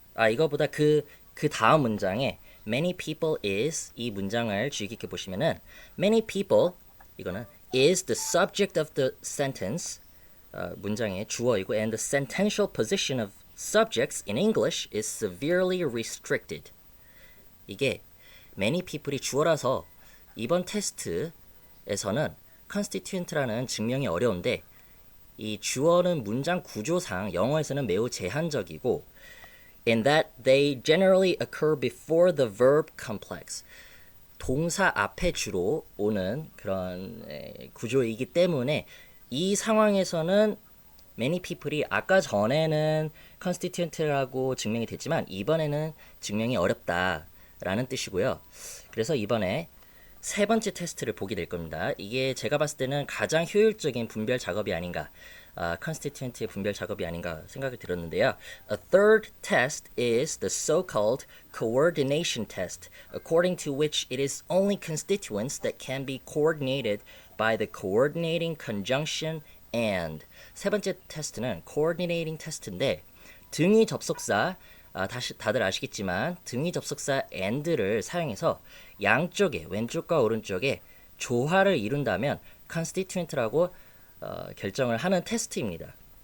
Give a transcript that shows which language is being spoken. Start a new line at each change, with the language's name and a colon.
Korean: 이거보다 그 다음 문장에
English: many people is
Korean: 이 문장을 주의 깊게 보시면은
English: many people 이거는 is the subject of the sentence
Korean: 문장의 주어이고
English: and the sentential position of subjects in English is severely restricted.
Korean: 이게
English: many people
Korean: 이 주어라서 이번 테스트에서는 constituent라는 증명이 어려운데 이 주어는 문장 구조상 영어에서는 매우 제한적이고
English: in that they generally occur before the verb complex.
Korean: 동사 앞에 주로 오는 그런 구조이기 때문에 이 상황에서는
English: many people
Korean: 이 아까 전에는 constituent라고 증명이 됐지만 이번에는 증명이 어렵다라는 뜻이고요. 그래서 이번에 세 번째 테스트를 보게 될 겁니다. 이게 제가 봤을 때는 가장 효율적인 분별 작업이 아닌가, constituent의 분별 작업이 아닌가 생각이 들었는데요.
English: A third test is the so-called coordination test, according to which it is only constituents that can be coordinated by the coordinating conjunction and.
Korean: 세 번째 테스트는 coordinating 테스트인데 등위 접속사 다들 아시겠지만 등위 접속사 and를 사용해서 양쪽에 왼쪽과 오른쪽에 조화를 이룬다면 constituent라고 결정을 하는 테스트입니다.